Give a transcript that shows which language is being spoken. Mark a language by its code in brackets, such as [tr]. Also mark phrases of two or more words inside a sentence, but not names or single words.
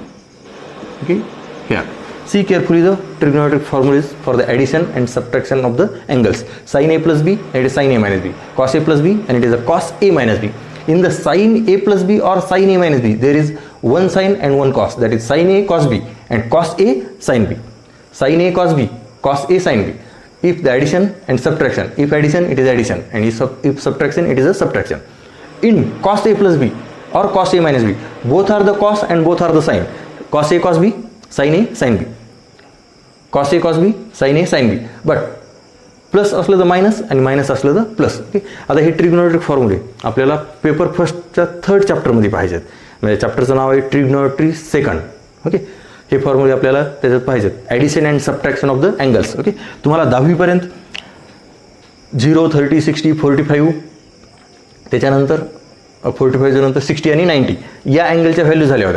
[en] Okay, here see carefully the trigonometric formulas for the addition and subtraction of the angles. Sin A plus B, and it is sin A minus B. Cos A plus B, and it is a cos A minus B. In the sin A plus B or sin A minus B, there is one sin and one cos, that is sin A cos B and cos A sin B. Sin A cos B, cos A sin B. If the addition and subtraction, if addition it is addition, and if subtraction it is a subtraction. In cos A plus B or cos A minus B, both are the cos and both are the sin. Cos A cos B, sin A sin B. Cos A cos B, sin A sin B. [mr] But प्लस असलं तर मायनस आणि मायनस असलं तर प्लस. ओके, आता हे [en] trigonometric formulas [mr] आपल्याला [en] paper first [mr] 3rd चॅप्टरमध्ये पाहिजेत. म्हणजे चॅप्टरचं नाव आहे ट्रिग्नोमेट्री सेकंड. ओके, हे फॉर्म्युले आपल्याला त्याच्यात पाहिजेत. [en] addition and subtraction of the angles. [mr] ओके, तुम्हाला 10वीपर्यंत 0, 30, 60, 45, त्याच्यानंतर 45च्या नंतर 60 आणि 90 या अँगलच्या व्हॅल्यू झाल्या होत्या.